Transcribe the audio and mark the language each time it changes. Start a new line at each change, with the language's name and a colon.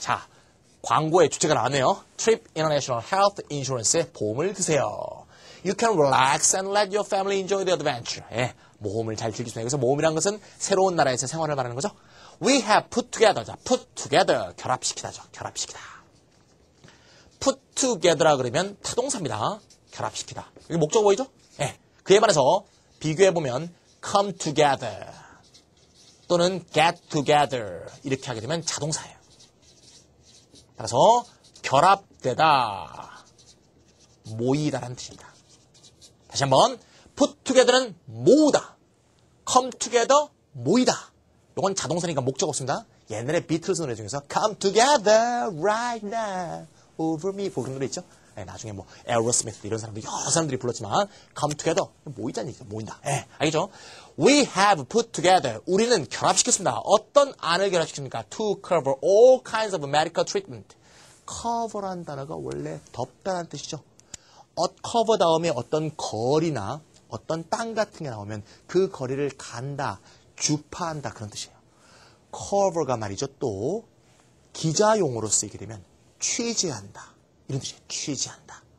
Korean: 자, 광고의 주제가 나왔네요. Trip International Health Insurance의 보험을 드세요.
English: You can relax and let your family enjoy the adventure.
Korean: 예, 모험을 잘 즐길 수 있어요. 그래서 모험이란 것은 새로운 나라에서 생활을 말하는 거죠.
English: We have put together. 자, put together.
Korean: 결합시키다죠. 결합시키다. put together라 그러면 타동사입니다. 결합시키다. 이게 목적 보이죠? 예. 그에 반해서 비교해보면 come together 또는 get together 이렇게 하게 되면 자동사예요. 따라서 결합되다, 모이다라는 뜻입니다. 다시 한번 put together는 모으다, come together 모이다. 이건 자동사니까 목적 없습니다. 옛날에 비틀즈 노래 중에서
English: come together right now over me
Korean: 그런 노래 있죠? 네, 나중에 뭐 에어로스미스 이런 사람들이 여러 사람들이 불렀지만 come together 모이자는 얘기죠. 모인다. 네, 알겠죠?
English: We have put together.
Korean: 우리는 결합시켰습니다. 어떤 안을 결합시킵니까?
English: To cover all kinds of medical treatment.
Korean: cover란 단어가 원래 덮다라는 뜻이죠. cover 다음에 어떤 거리나 어떤 땅 같은 게 나오면 그 거리를 간다, 주파한다 그런 뜻이에요. cover가 말이죠. 또 기자용어로 쓰이게 되면 취재한다. 이런 뜻이에요. 취재한다.